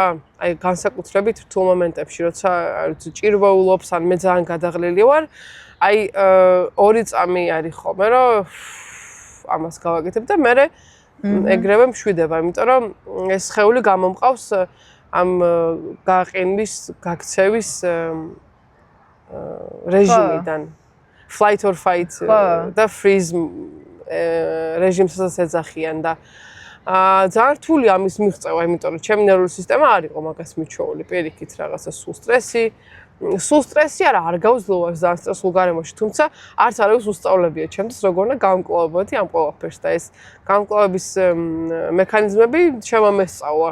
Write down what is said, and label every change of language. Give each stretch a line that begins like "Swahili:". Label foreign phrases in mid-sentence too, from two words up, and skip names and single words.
Georgian: აი განსაკუთრებით რთულ მომენტებში, როცა ჭირვეულობს ან მე ძალიან გადაღლილი ვარ, აი 2 წამი არის ხოლმე, რომ ამას გავაკეთებ და მე ეგრევე მშვიდება, იმიტომ რომ ეს სხეული გამომყავს ამ გაყენვის, გაქცევის რეჟიმიდან.
English: Flight or fight
Georgian: და freeze რეჟიმსაც ეძახიან და ძალიან რთული ამის მიღწევა, იმიტომ რომ ჩემი ნერვული სისტემა არ იყო მაგას მიჩვეული პირიქით რაღაცა სულ სტრესი არ გავძლოვავს ძალიან სტრესულ გარემოში, თუმცა არც არავის უსწავლებია ჩემთვის როგორ უნდა გავამკლავებოდი ამ ყველაფერს და ეს გამკლავების მექანიზმები შემომესწავლა.